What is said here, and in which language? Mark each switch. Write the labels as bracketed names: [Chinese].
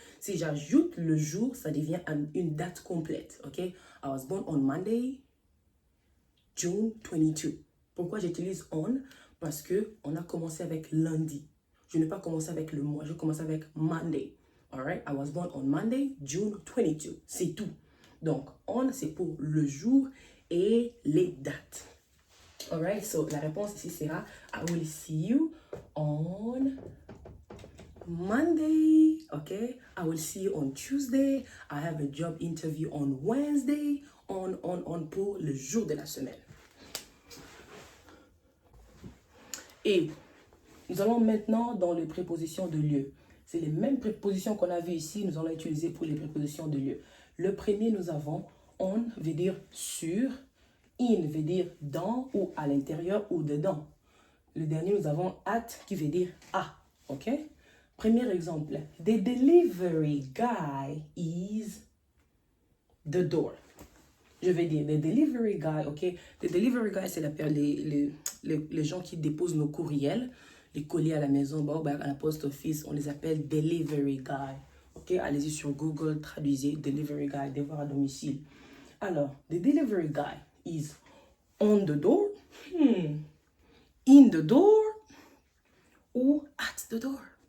[French] Si j'ajoute le jour, ça devient une date complète. [English] Ok? I was born on Monday, June 22. [French] Pourquoi j'utilise on? Parce qu'on a commencé avec lundi. Je n'ai pas commencé avec le mois. Je commence avec Monday. [English] Alright? I was born on Monday, June 22. [French] C'est tout. Donc, on, c'est pour le jour et les dates. [English] Alright? So, [French] la réponse ici sera [English] I will see you on Monday. Okay? I will see you on Tuesday. I have a job interview on Wednesday. [French] On pour le jour de la semaine. Et nous allons maintenant dans les prépositions de lieu. C'est les mêmes prépositions qu'on a vues ici, nous allons utiliser pour les prépositions de lieu. Le premier, nous avons on veut dire sur, in veut dire dans ou à l'intérieur ou dedans. Le dernier, nous avons at qui veut dire à. Ok? Premier exemple. [English] The delivery guy is the door. [French] Je vais dire the delivery guy, ok? The delivery guy, c'est les gens qui déposent nos courriels, les colis à la maison, bon, à la post office, on les appelle delivery guy. Ok? Allez-y sur Google, traduisez delivery guy, devoir à domicile. [English] Alors, the delivery guy is on the door, in the door ou at the door.